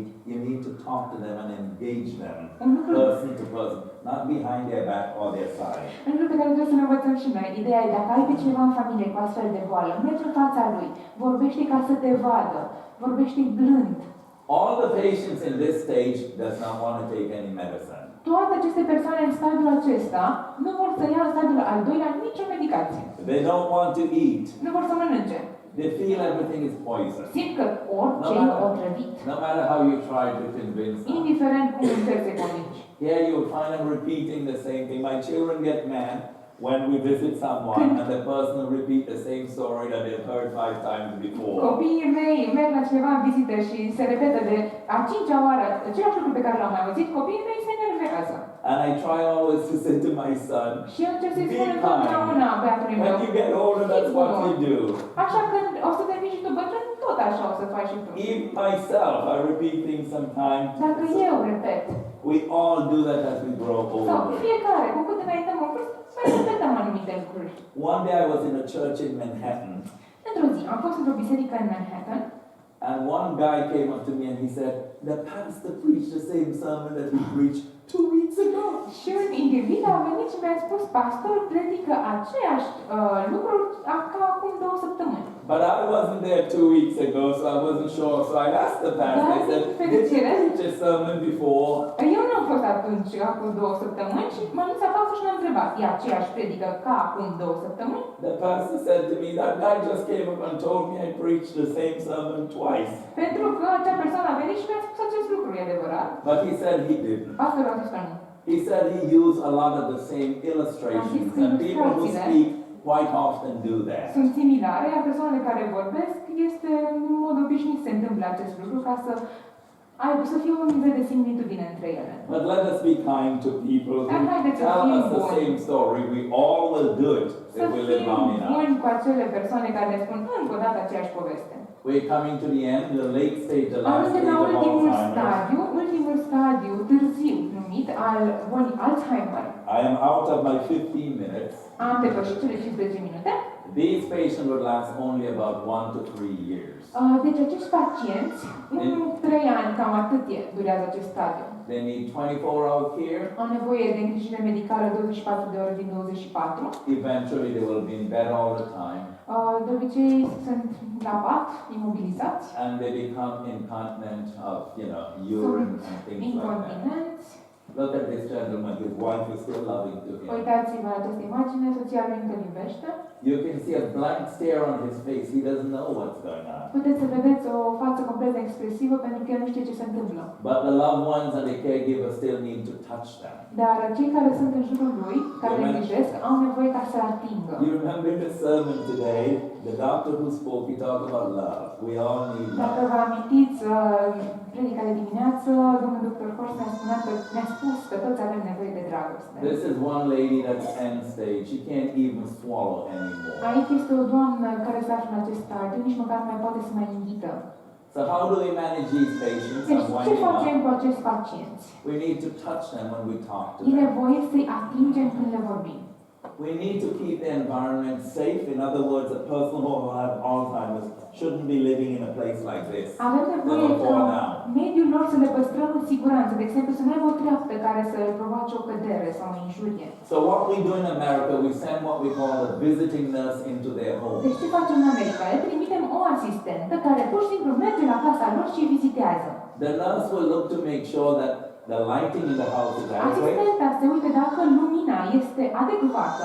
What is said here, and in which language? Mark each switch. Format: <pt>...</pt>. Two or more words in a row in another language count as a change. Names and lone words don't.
<en>You need to talk to them and engage them person to person, not behind their back or their side.</en> <ro>Un lucru pe care trebuie să ne învățăm și noi. Ideea e, dacă ai pe cineva în familie cu astfel de boală, mergi în fața lui, vorbește ca să te vadă, vorbește blând.</ro> <en>All the patients in this stage does not want to take any medicine.</en> <ro>Toate aceste persoane în stadiul acesta nu vor să ia în stadiul al doilea nicio medicație.</ro> <en>They don't want to eat.</en> <ro>Nu vor să mănânce.</ro> <en>They feel everything is poison.</en> <ro>Simt că orice e otrăvit.</ro> <en>No matter how you try to convince them.</en> <ro>Indiferent cum încerci să convingi.</ro> <en>Here you will find them repeating the same thing. My children get mad when we visit someone and the person will repeat the same story that they've heard 5 times before.</en> <ro>Copiii mei merg la cineva în vizită și se repetă de a 5-a oară același lucru pe care l-am mai auzit, copiii mei se enervează.</ro> <en>And I try always to say to my son,</en> <ro>Și eu încerc să-i</ro> <en>be</en> <ro>spun întotdeauna</ro> <en>kind.</en> <ro>băiatului</ro> <en>When</en> <ro>meu.</ro> <en>you get older, that's what you do.</en> <ro>Așa când o să devii și tu bătrân, tot așa o să faci și tu.</ro> <en>Even myself, I repeat things sometimes.</en> <ro>Dacă eu repet,</ro> <en>We all do that as we grow</en> <ro>sau</ro> <en>older.</en> <ro>fiecare, cu cât înaintăm în vârstă, mai repetăm anumite lucruri.</ro> <en>One day I was in a church in Manhattan,</en> <ro>Într-o zi, am fost într-o biserică în Manhattan</ro> <en>and one guy came up to me and he said, the pastor preached the same sermon that he preached 2 weeks ago.</en> <ro>și un individ a venit și mi-a spus, pastorul predică aceeași lucruri ca acum 2 săptămâni.</ro> <en>But I wasn't there 2 weeks ago, so I wasn't sure. So I asked the pastor, I said, did you preach a sermon before?</en> <ro>Eu nu am fost atunci, acum 2 săptămâni, și m-am dus acasă și l-am întrebat, e aceeași predică ca acum 2 săptămâni?</ro> <en>The pastor said to me, that guy just came up and told me I preached the same sermon twice.</en> <ro>Pentru că acea persoană a venit și mi-a spus acest lucru, e adevărat?</ro> <en>But he said he didn't.</en> <ro>Pastorul a zis că nu.</ro> <en>He said he used a lot of the same illustrations, and people who speak quite often do that.</en> <ro>Sunt similare, iar persoanele care vorbesc, este în mod obișnuit se întâmplă acest lucru ca să fie un nivel de similitudine între ele.</ro> <en>But let us be kind to people who tell us the same story. We all will do it if we live long</en> <ro>Să fim</ro> <en>enough.</en> <ro>buni cu acele persoane care ne spun încă o dată aceeași poveste.</ro> <en>We're coming to the end, the late stage, the last</en> <ro>Ajungem</ro> <en>stage</en> <ro>la</ro> <en>of</en> <ro>ultimul stadiu târziu numit al bolii Alzheimer.</ro> <en>I am out of my 15 minutes.</en> <ro>Am depășit cele 15 minute.</ro> <en>These patients would last only about 1 to 3 years.</en> <ro>Deci acești pacienți, 1-3 ani, cam atât durează acest stadiu.</ro> <en>They need 24-hour care.</en> <ro>Au nevoie de îngrijire medicală 24 de ore din 24.</ro> <en>Eventually they will be in bed all the time.</en> <ro>De obicei sunt la pat, imobilizați.</ro> <en>And they become incontinent of, urine and things like that.</en> <ro>Incontinenți.</ro> <en>Look at this gentleman, his wife is still loving to him.</en> <ro>Uitați-vă la această imagine, soția lui încă iubește.</ro> <en>You can see a blank stare on his face. He doesn't know what's going on.</en> <ro>Puteți să vedeți o față complet expresivă pentru că el nu știe ce se întâmplă.</ro> <en>But the loved ones and the caregivers still need to touch them.</en> <ro>Dar cei care sunt în jurul lui, care le îngrijesc, au nevoie ca să-l atingă.</ro> <en>You remember in the sermon today, the doctor who spoke, he talked about love. We all need</en> <ro>Dacă</ro> <en>love.</en> <ro>vă amintiți predica de dimineață, domnul dr. Horst ne-a spus că toți avem nevoie de dragoste.</ro> <en>This is one lady that's end stage. She can't even swallow anymore.</en> <ro>Aici este o doamnă care se află în acest stadiu, nici măcar nu mai poate să mai inghită.</ro> <en>So how do we manage these patients?</en> <ro>Deci,</ro> <en>I'm</en> <ro>ce</ro> <en>winding</en> <ro>facem</ro> <en>up.</en> <ro>cu acești pacienți?</ro> <en>We need to touch them when we talk to</en> <ro>E</ro> <en>them.</en> <ro>nevoie să-i atingem când le vorbim.</ro> <en>We need to keep the environment safe. In other words, a person who has Alzheimer's shouldn't be living in a place like this.</en> <ro>Avem nevoie</ro> <en>They will fall</en> <ro>ca</ro> <en>down.</en> <ro>mediul lor să le păstrăm în siguranță. De exemplu, să nu aibă o treaptă care să le provoace o cădere sau o injurie.</ro> <en>So what we do in America, we send what we call a visiting nurse into their home.</en> <ro>Deci ce facem în America? Le trimitem o asistentă care pur și simplu merge la casa lor și îi vizitează.</ro> <en>The nurse will look to make sure that the lighting in the house is adequate,</en> <ro>Asistenta se uită dacă lumina este adecvată,</ro>